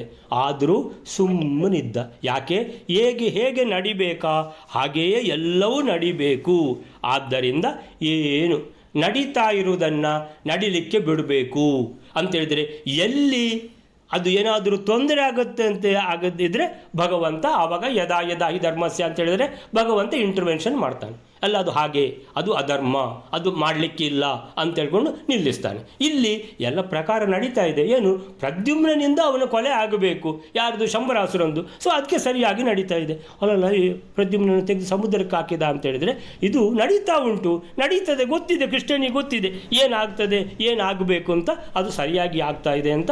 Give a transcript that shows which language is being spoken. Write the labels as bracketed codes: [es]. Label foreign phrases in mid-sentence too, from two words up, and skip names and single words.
[kn] ಆದರೂ ಸುಮ್ಮನಿದ್ದ. ಯಾಕೆ? ಹೇಗೆ ನಡಿಬೇಕಾ ಹಾಗೆಯೇ ಎಲ್ಲವೂ ನಡಿಬೇಕು. ಆದ್ದರಿಂದ ಏನು ನಡೀತಾ ಇರುವುದನ್ನು ನಡಿಲಿಕ್ಕೆ ಬಿಡಬೇಕು ಅಂತೇಳಿದರೆ, ಎಲ್ಲಿ ಅದು ಏನಾದರೂ ತೊಂದರೆ ಆಗುತ್ತೆ ಅಂತ ಆಗದಿದ್ದರೆ ಭಗವಂತ ಆವಾಗ [sa] ಯದಾ ಹಿ ಧರ್ಮಸ್ಯ [kn] ಅಂತ ಹೇಳಿದರೆ ಭಗವಂತ ಇಂಟರ್ವೆನ್ಷನ್ ಮಾಡ್ತಾನೆ. ಅಲ್ಲ, ಅದು ಹಾಗೆ, ಅದು ಅಧರ್ಮ, ಅದು ಮಾಡಲಿಕ್ಕಿಲ್ಲ ಅಂತ ಹೇಳ್ಕೊಂಡು ನಿಲ್ಲಿಸ್ತಾನೆ. ಇಲ್ಲಿ ಎಲ್ಲ ಪ್ರಕಾರ ನಡೀತಾ ಇದೆ. ಏನು? ಪ್ರದ್ಯುಮ್ನಿಂದ ಅವನ ಕೊಲೆ ಆಗಬೇಕು. ಯಾರ್ದು? ಶಂಬರಾಸುರಂದು. ಅದಕ್ಕೆ ಸರಿಯಾಗಿ ನಡೀತಾ ಇದೆ. ಅಲ್ಲಲ್ಲ, ಈ ಪ್ರದ್ಯುಮ್ನನ್ನು ತೆಗೆದು ಸಮುದ್ರಕ್ಕೆ ಹಾಕಿದ ಅಂತ ಹೇಳಿದರೆ ಇದು ನಡೀತಾ ಉಂಟು, ನಡೀತದೆ, ಗೊತ್ತಿದೆ, ಕೃಷ್ಣನಿಗೆ ಗೊತ್ತಿದೆ ಏನಾಗ್ತದೆ, ಏನಾಗಬೇಕು ಅಂತ, ಅದು ಸರಿಯಾಗಿ ಆಗ್ತಾ ಇದೆ ಅಂತ.